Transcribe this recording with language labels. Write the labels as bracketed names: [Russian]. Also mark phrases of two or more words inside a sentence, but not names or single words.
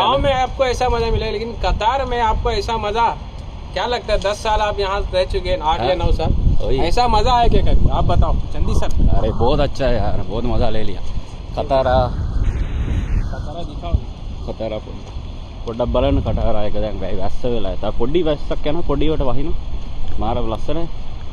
[Hindi] गाँव में आपको ऐसा मज़ा मिलेगा, लेकिन कतार में आपको ऐसा मज़ा क्या लगता है? 10 साल आप यहाँ रह चुके हैं, 8 या 9 साल, ऐसा मज़ा है क्या कभी? आप बताओ चंदी सर। अरे बहुत अच्छा है यार, बहुत मज़ा ले लिया. कतारा दिखाओ. [Sinhala] कतारा පොඩ්ඩක් බලන්න කටාරා එක දැන් වැස්ස වෙලා. තා පොඩි වැස්සක් යනවා පොඩිවට වහිනවා. මාර ලස්සනයි.